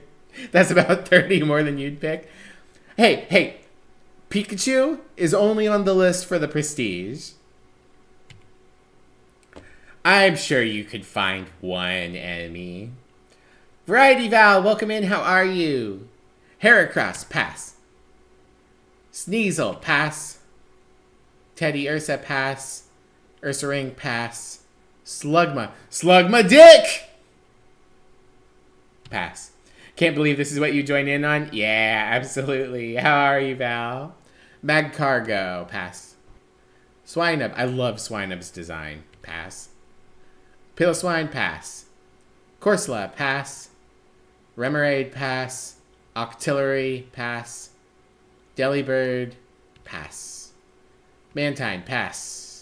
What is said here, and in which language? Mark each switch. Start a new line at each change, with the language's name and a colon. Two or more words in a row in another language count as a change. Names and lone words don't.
English: That's about 30 more than you'd pick. Hey, Pikachu is only on the list for the prestige. I'm sure you could find one enemy. Variety Val, welcome in. How are you? Heracross, pass. Sneasel, pass. Teddy Ursa, pass. Ursaring, pass. Slugma Dick! Pass. Can't believe this is what you joined in on? Yeah, absolutely. How are you, Val? Magcargo, pass. Swinub, I love Swinub's design. Pass. Piloswine, pass. Corsola, pass. Remoraid, pass. Octillery, pass. Delibird, pass. Mantine, pass.